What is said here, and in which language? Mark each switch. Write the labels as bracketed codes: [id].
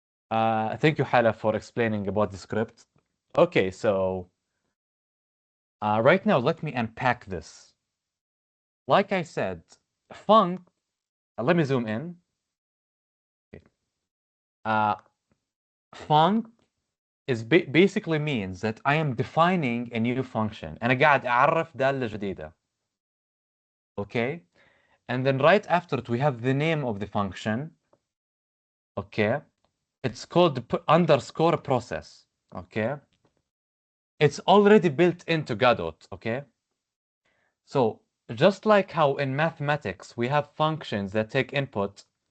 [en] Thank you, Hala, for explaining about the script. Okay, so right now, let me unpack this. Like I said, func, let me zoom in. Okay. Func is basically means that I am defining a new function. [ar] أنا قاعد أعرف دالة جديدة. [en] Okay? And then right after it, we have the name of the function. Okay? It's called underscore process. Okay? It's already built into Godot. Okay? So just like how in mathematics, we have functions that take input.